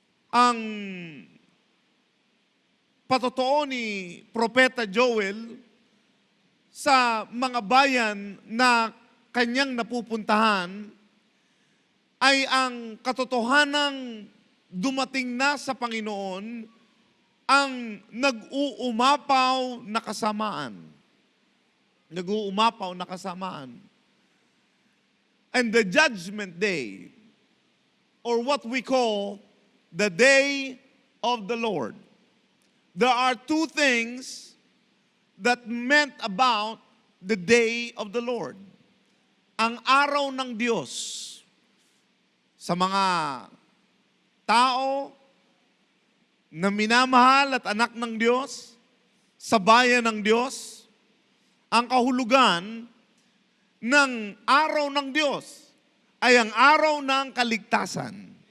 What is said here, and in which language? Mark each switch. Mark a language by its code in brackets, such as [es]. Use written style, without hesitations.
[tl] Ang patotoo ni Propeta Joel sa mga bayan na kanyang napupuntahan ay ang katotohanang dumating na sa Panginoon ang nag-uumapaw na kasamaan. Nag-uumapaw na kasamaan. [en] And the judgment day, or what we call the day of the Lord. There are two things that meant about the day of the Lord. [tl] Ang araw ng Diyos sa mga tao na minamahal at anak ng Diyos, sa bayan ng Diyos, ang kahulugan ng araw ng Diyos ay ang araw ng kaligtasan.